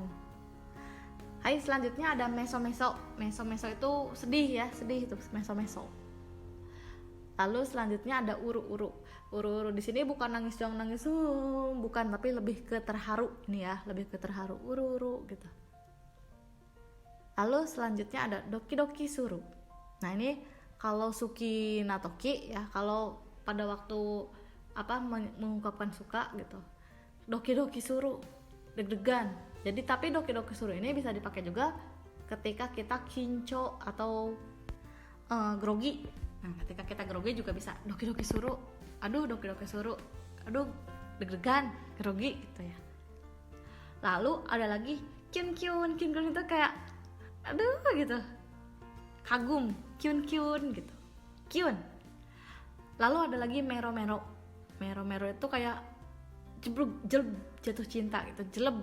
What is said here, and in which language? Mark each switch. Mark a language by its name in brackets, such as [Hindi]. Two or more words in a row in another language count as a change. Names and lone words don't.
[Indonesian] Hai, selanjutnya ada meso-meso. Meso-meso itu sedih ya, sedih itu meso-meso. Lalu selanjutnya ada uru-uru. Uru-uru di sini bukan nangis dong, nangis bukan, tapi lebih ke terharu nih ya, lebih ke terharu, uru-uru gitu. Lalu selanjutnya ada [Japanese] ドキドキする. [Indonesian] Nah ini kalau [Japanese] 好きな時 [Indonesian] ya, kalau pada waktu mengungkapkan suka gitu. [Japanese] ドキドキする, [Indonesian] deg-degan. Jadi tapi [Japanese] ドキドキする [Indonesian] ini bisa dipakai juga ketika kita kinco atau grogi. Nah, ketika kita grogi juga bisa [Japanese] ドキドキする. [Indonesian] Aduh, [Japanese] ドキドキする. [Indonesian] Aduh, deg-degan, grogi gitu ya. Lalu ada lagi kyun-kyun. Kyun-kyun itu kayak aduh gitu. Kagum, kyun-kyun gitu. Kyun. Lalu ada lagi mero-mero. Mero-mero itu kayak jeleb, jatuh cinta gitu, jeleb.